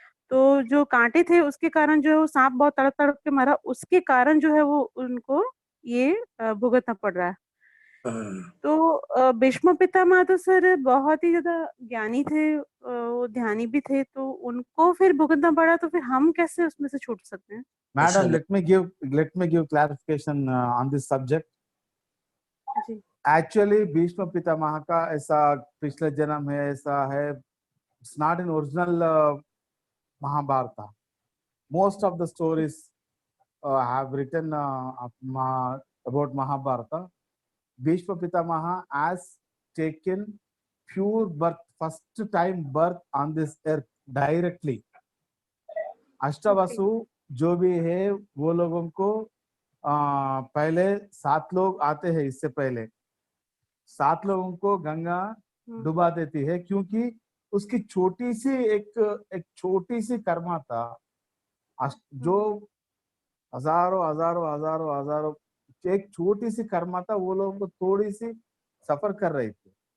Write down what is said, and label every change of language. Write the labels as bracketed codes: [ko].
[hi] तो जो कांटे थे उसके कारण जो है वो सांप बहुत तड़प तड़प के मरा, उसके कारण जो है वो उनको ये भुगतना पड़ रहा है। तो भीष्म पितामह तो सर बहुत ही ज्यादा ज्ञानी थे, वो ध्यानी भी थे, तो उनको फिर भुगतना पड़ा, तो फिर हम कैसे उसमें से छूट सकते हैं? [en] Madam, let me give clarification on this subject. [hi] Ji. [en] Actually, [hi] Bhishma Pitamah का ऐसा पिछले जन्म है, ऐसा है, [en] it's not in original Mahabharata. Most of the stories have written about Mahabharata. Bhishma Pitamaha has taken pure birth, first time birth on this earth directly. [hi] अष्टावसु जो भी है वो लोगों को पहले 7 लोग आते हैं, इससे पहले 7 लोगों को गंगा डुबा देती है, क्योंकि उसकी छोटी सी एक छोटी सी कर्मा था, जो हजारों एक छोटी सी कर्मा था, वो लोगों को थोड़ी सी सफर कर रही थी।